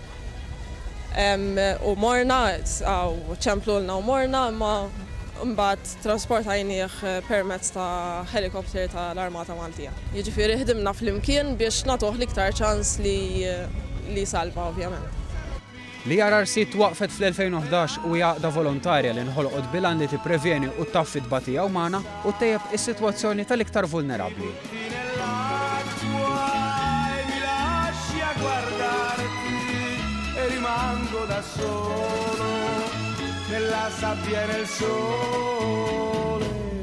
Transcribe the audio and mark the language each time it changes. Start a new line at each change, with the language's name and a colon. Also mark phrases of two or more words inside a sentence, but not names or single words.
Maltese: U morna, ċemplulna u morna, ma mbagħad trasportajnieh permezz ta' helikopter tal-Armata Maltija. Jiġifieri ħdimna flimkien biex nagħtuh l-iktar ċans li salva ovvjament. L-JRRC twaqfet fl-2011 u jaqda volontarja li nħolqot bilan li tipprevjeni u taffi d-batija umana u tejjeb is-sitwazzjoni tal-iktar vulnerabbli.
Italian: Rimango da solo nella sabbia e nel sole.